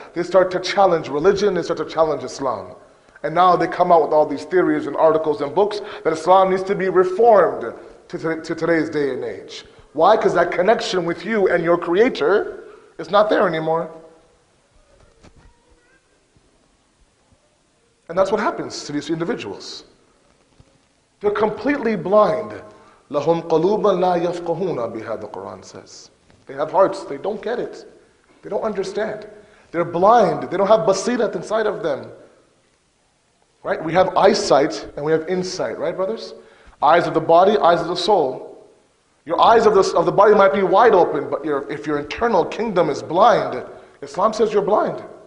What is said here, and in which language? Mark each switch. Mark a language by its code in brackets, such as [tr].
[en] They start to challenge religion, they start to challenge Islam. And now they come out with all these theories and articles and books that Islam needs to be reformed to today's day and age. Why? Because that connection with you and your Creator is not there anymore. And that's what happens to these individuals. They're completely blind. [ar] لَهُمْ قَلُوبًا لَا يَفْقَهُونَ بِهَا, [en] the Quran says. They have hearts, they don't get it. They don't understand. They're blind, they don't have basirat inside of them. Right? We have eyesight and we have insight, right, brothers? Eyes of the body, eyes of the soul. Your eyes of the body might be wide open, but if your internal kingdom is blind, Islam says you're blind.